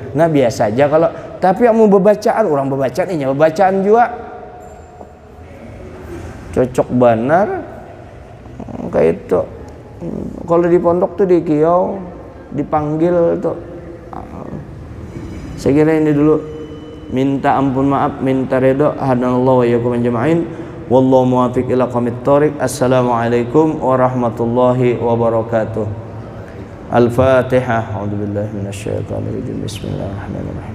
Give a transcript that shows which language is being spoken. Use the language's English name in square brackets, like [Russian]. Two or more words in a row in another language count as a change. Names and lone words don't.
[Banjar] Nah, biasa aja kalau tapi yang mau bebacaan orang bebacaan ini bebacaan juga cocok benar kayak itu. Kalau di pondok tuh di kiau dipanggil tuh. Saya kira ini dulu. Minta ampun maaf, minta ridho. [Arabic] هدانا الله وإياكم أجمعين. والله الموفق إلى أقوم الطريق. السلام عليكم ورحمة الله وبركاته. [Banjar] Al-Fatihah. [Arabic] أعوذ بالله من الشيطان الرجيم. بسم الله الرحمن الرحيم.